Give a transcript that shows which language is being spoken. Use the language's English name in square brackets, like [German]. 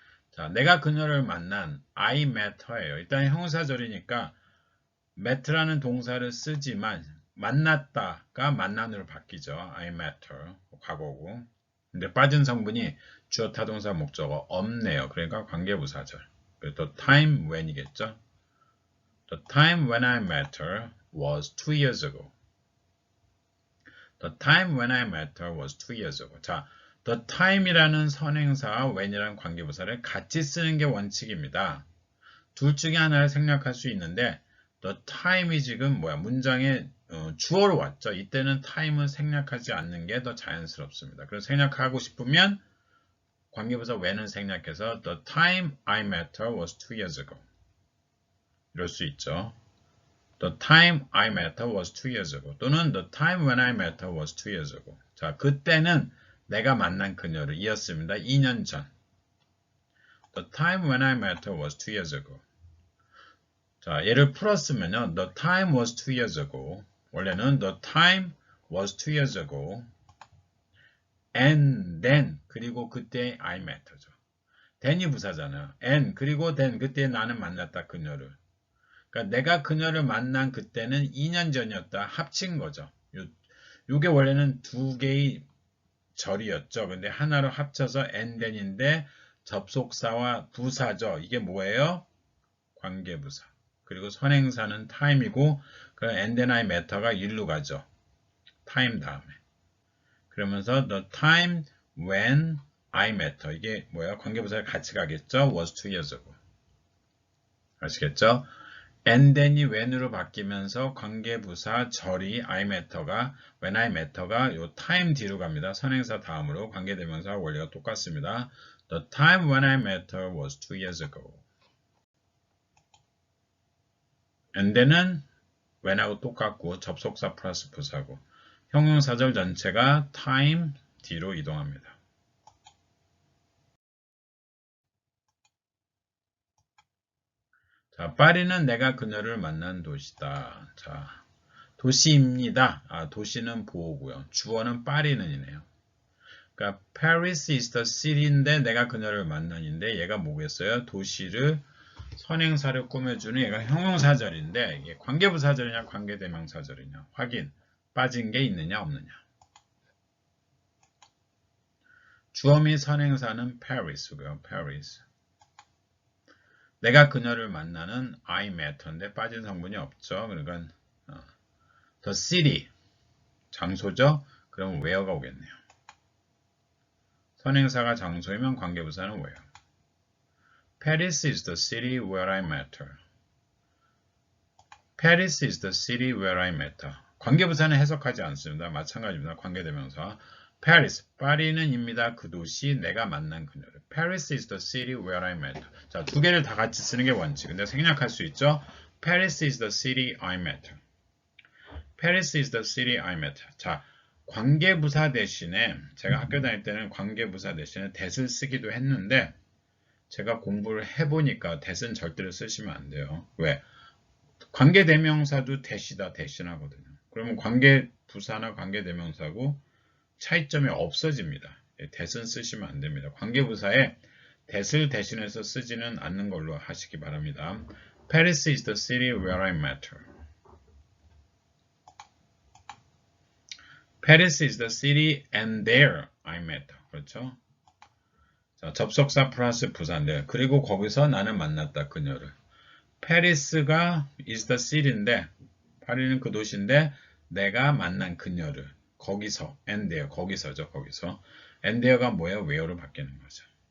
[Korean] 자, 내가 그녀를 만난 [English] I met her [Korean] 예요. 일단 형용사절이니까 met라는 동사를 쓰지만 만났다가 만난으로 바뀌죠. [English] I met her. [Korean] 과거고. 근데 빠진 성분이 주어, 타동사, 목적어 없네요. 그러니까 관계부사절. 또 time when이겠죠. [English] The time when I met her was 2 years ago. The time when I met her was 2 years ago. [Korean] 자, the time이라는 선행사와 when이라는 관계부사를 같이 쓰는 게 원칙입니다. 둘 중에 하나를 생략할 수 있는데 the time이 지금 문장에 주어로 왔죠. 이때는 time을 생략하지 않는 게 더 자연스럽습니다. 그래서 생략하고 싶으면 관계부사 when을 생략해서 [English] the time I met her was 2 years ago. [Korean] 이럴 수 있죠. [English] The time I met her was 2 years ago. 또는 the time when I met her was 2 years ago. [Korean] 자, 그때는 내가 만난 그녀를 이었습니다. 2년 전. [English] The time when I met her was 2 years ago. [Korean] 자, 얘를 풀었으면요. [English] The time was 2 years ago. [Korean] 원래는 [English] the time was 2 years ago. And then [Korean] 그리고 그때 [English] I met her죠. [Korean] then이 부사잖아요. and 그리고 then 그때 나는 만났다 그녀를. 그러니까 내가 그녀를 만난 그때는 2년 전이었다. 합친 거죠. 요게 원래는 두 개의 절이었죠. 근데 하나로 합쳐서 [English] and then [Korean] 인데 접속사와 부사죠. 이게 뭐예요? 관계부사. 그리고 선행사는 time이고 그럼 [English] and then I met her [Korean] 가 일로 가죠. time 다음에. 그러면서 [English] the time when I met her. [Korean] 이게 뭐예요? 관계부사가 같이 가겠죠? [English] was 2 years ago. [Korean] 아시겠죠? and then이 when으로 바뀌면서 관계부사 절이 I met her가 [English] when I met her [Korean] 가 요 time 뒤로 갑니다. 선행사 다음으로 관계대명사 원리가 똑같습니다. [English] The time when I met her was 2 years ago. [Korean] and then은 when하고 똑같고 접속사 플러스 부사고 형용사절 전체가 time 뒤로 이동합니다. 자, 파리는 내가 그녀를 만난 도시다. 자, 도시입니다. 도시는 보호고요. 주어는 파리는이네요. 그러니까 [English] Paris is the city [Korean] 인데 내가 그녀를 만난인데 얘가 뭐겠어요? 도시를 선행사를 꾸며주는 얘가 형용사절인데 이게 관계부사절이냐 관계대명사절이냐 확인. 빠진 게 있느냐 없느냐. 주어 및 선행사는 Paris고요. Paris. 내가 그녀를 만나는 I met her인데 빠진 성분이 없죠. 그러니까 the city 장소죠. 그럼 where가 오겠네요. 선행사가 장소이면 관계부사는 where. [English] Paris is the city where I met her. Paris is the city where I met her. [Korean] 관계부사는 해석하지 않습니다. 마찬가지입니다. 관계대명사. Paris, 파리는입니다. 그 도시, 내가 만난 그녀를. [English] Paris is the city where I met her. [Korean] 자, 두 개를 다 같이 쓰는 게 원칙. 근데 생략할 수 있죠. [English] Paris is the city I met her. Paris is the city I met her. [Korean] 자, 관계부사 대신에 제가 학교 다닐 때는 관계부사 대신에 that을 쓰기도 했는데 제가 공부를 해보니까 that은 절대로 쓰시면 안 돼요. 왜? 관계대명사도 that이다, 대신하거든요. 그러면 관계부사나 관계대명사고 차이점이 없어집니다. that은 쓰시면 안 됩니다. 관계부사에 that을 대신해서 쓰지는 않는 걸로 하시기 바랍니다. [English] Paris is the city where I met her. Paris is the city and there I met her. [Korean] 그렇죠? 자, 접속사 플러스 부사인데 그리고 거기서 나는 만났다 그녀를. Paris가 [English] is the city [Korean] 인데 파리는 그 도시인데 내가 만난 그녀를. 거기서, [English] and there, [Korean] 거기서죠, 거기서. and there가 뭐예요? where로 바뀌는 거죠.